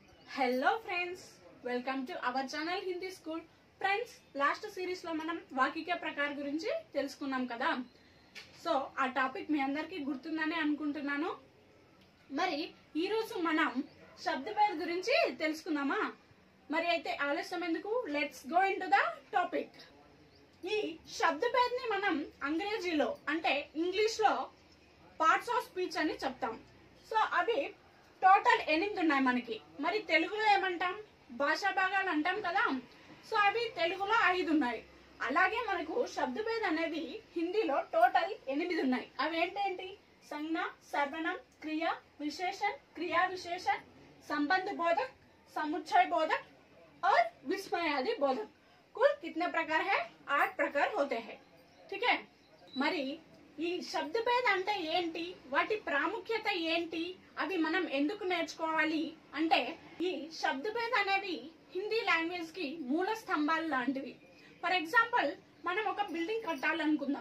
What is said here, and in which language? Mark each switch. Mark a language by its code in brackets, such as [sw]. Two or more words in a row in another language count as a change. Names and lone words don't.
[en] Hello friends, welcome to our channel Hindi School. [te] ఫ్రెండ్స్, [en] last series [te] లో మనం [hi] वाक्य प्रकार [te] గురించి తెలుసుకున్నాం కదా. సో ఆ టాపిక్ మీ అందరికి గుర్తుందని అనుకుంటున్నాను. మరి ఈ రోజు మనం శబ్దభేద్ గురించి తెలుసుకుందామా? మరి అయితే ఆలస్యం ఎందుకు, [en] Let's go into the topic. [te] ఈ శబ్దభేద్ ని మనం అంగ్రేజీలో అంటే ఇంగ్లీష్ లో [en] parts of speech [te] అని చెప్తాం. సో అవి టోటల్ 8 ఉన్నాయి మనకి. మరి తెలుగులో ఏమంటాం? భాషా భాగాలు అంటాం కదా. సో అవి తెలుగులో 5 ఉన్నాయి. అలాగే మనకు శబ్దభేద్ అనేవి హిందీలో టోటల్ 8 ఉన్నాయి. అవి ఏంటేంటి? [hi] संज्ञा, सर्वनाम, क्रिया विशेषण, क्रिया विशेषण, संबंध बोधक, समुच्चय बोधक और विस्मयादि बोधक. कुल कितने प्रकार है? 8 प्रकार होते हैं. ठीक है. [te] మరి ఈ శబ్దభేద్ అంటే ఏంటి, వాటి ప్రాముఖ్యత ఏంటి, అవి మనం ఎందుకు నేర్చుకోవాలి అంటే, ఈ శబ్దభేద్ అనేవి [en] Hindi language [te] కి మూల స్తంభాలు లాంటివి. [en] for example, [te] మనం ఒక బిల్డింగ్ కట్టాలనుకుందాం.